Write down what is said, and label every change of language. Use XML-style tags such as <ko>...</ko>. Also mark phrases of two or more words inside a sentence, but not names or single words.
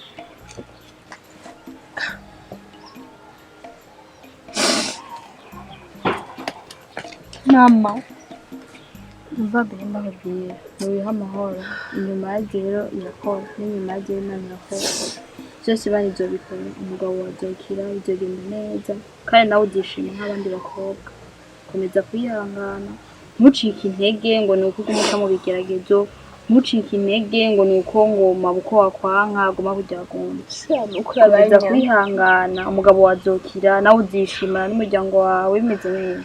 <rn>Mama, umva mbere ndababwira mubiha amahoro, inyuma y'agero irakora n'inyuma y'agero Imana irakora, byose Imana izobikora, umugabo wazokira, bizogenda neza kandi nawe uzishima nk'abandi bakobwa. Komeza kwihangana, ntucike intege ngo ni uko uguma mu bigeragezo, ntucike intege ngo ni uko ngo mabuko wakwanka aguma kuryagunda. Komeza kwihangana, umugabo wazokira, nawe uzishima n'umuryango wawe bimeze neza.</rn>